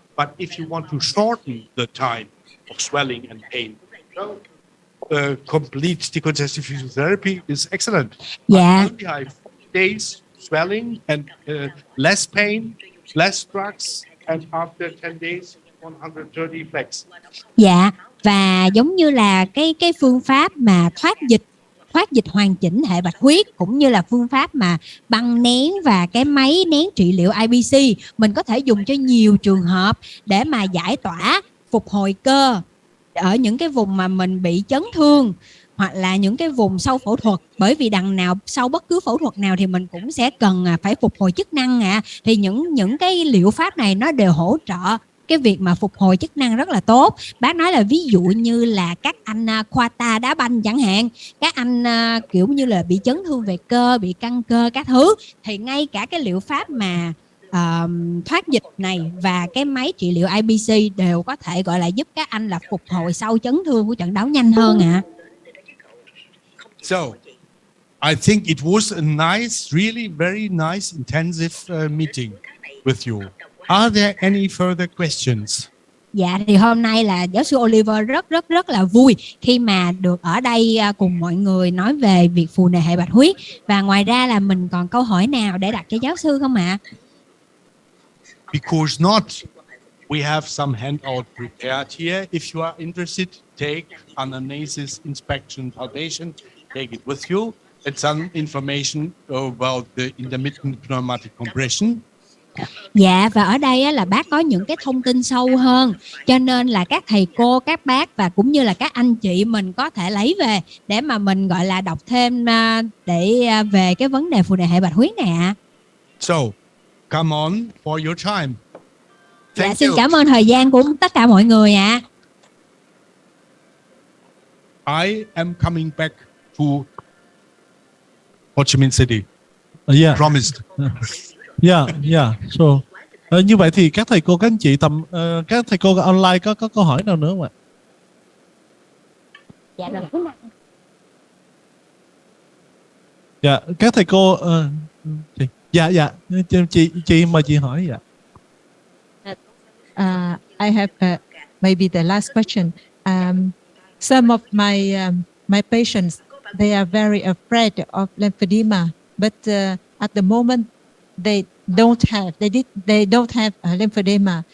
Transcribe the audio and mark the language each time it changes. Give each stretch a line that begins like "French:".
English: But if you want to shorten the time of swelling and pain, complete decongestive physiotherapy is excellent. Yeah. Only I have days swelling and less pain, less drugs, and after 10 days, 130 flex.
Vietnamese: Dạ, và giống như là cái phương pháp mà thoát dịch hoàn chỉnh hệ bạch huyết, cũng như là phương pháp mà băng nén và cái máy nén trị liệu IBC, mình có thể dùng cho nhiều trường hợp để mà giải tỏa, phục hồi cơ ở những cái vùng mà mình bị chấn thương, hoặc là những cái vùng sau phẫu thuật. Bởi vì đằng nào sau bất cứ phẫu thuật nào thì mình cũng sẽ cần phải phục hồi chức năng thì những cái liệu pháp này nó đều hỗ trợ cái việc mà phục hồi chức năng rất là tốt. Bác nói là ví dụ như là các anh khoa ta đá banh chẳng hạn, các anh kiểu như là bị chấn thương về cơ, bị căng cơ các thứ, thì ngay cả cái liệu pháp mà thoát dịch này và cái máy trị liệu IBC đều có thể gọi là giúp các anh là phục hồi sau chấn thương của trận đấu nhanh hơn ạ.
English: So, I think it was a nice, really very nice, intensive meeting with you. Are there any further questions?
Vietnamese: Dạ, thì hôm nay là giáo sư Oliver rất là vui khi mà được ở đây cùng mọi người nói về việc phù nề hệ bạch huyết. Và ngoài ra là mình còn câu hỏi nào để đặt cho giáo sư không ạ?
English: Because not, we have some handout prepared here. If you are interested, take anamnesis, inspection, palpation, take it with you. And some information about the intermittent pneumatic compression.
Vietnamese: Dạ, và ở đây là bác có những cái thông tin sâu hơn, cho nên là các thầy cô, các bác và cũng như là các anh chị mình có thể lấy về để mà mình gọi là đọc thêm để về cái vấn đề phù nề hệ bạch huyết này ạ.
English: So, come on for your time.
Vietnamese: Dạ, xin cảm ơn thời gian của tất cả mọi người ạ.
English: I am coming back to Ho Chi Minh City. Yeah. Promised. Yeah.
Vietnamese: So, như vậy thì các thầy cô, các anh chị các thầy cô online có câu hỏi nào nữa không ạ? Dạ rồi. Dạ, các thầy cô dạ chị mời chị hỏi. Dạ.
English: I have maybe the last question. Some of my patients, they are very afraid of lymphedema, but at the moment they don't have lymphedema.